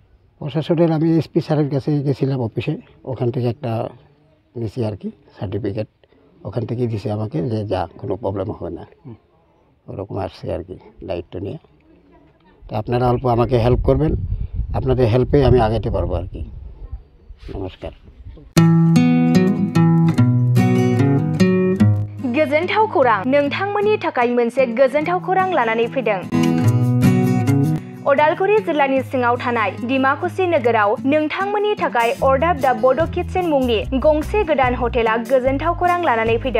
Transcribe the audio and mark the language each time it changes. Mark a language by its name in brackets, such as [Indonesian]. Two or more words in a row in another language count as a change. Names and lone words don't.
[Bangla] প্রশাসনের আমি এসপি স্যারের কাছে গেছিলাম অফিসে, ওখান থেকে একটা নিছি আর কি সার্টিফিকেট, ওখান থেকেই দিছে আমাকে যে যা কোনো প্রবলেম হবে না, ওরকম আসছে আর কি দায়িত্ব নিয়ে। তো আপনারা অল্প আমাকে হেল্প করবেন, আপনাদের হেল্পে আমি আগাতে পারবো আর কি। নমস্কার। [Bodo] गोजोनथाव खौरां नोंथांमोननि थाखाय मोनसे गोजोनथाव खौरां लानानै फैदों। उदालगुरि जिल्लानि सिङाव थानाय डिमाकुसि नोगोराव नोंथांमोननि थाखाय अर्डाब दा बड' किटचेन मुंनि गंसे गोदान हटेला गोजोनथाव खौरां लानानै फैदों।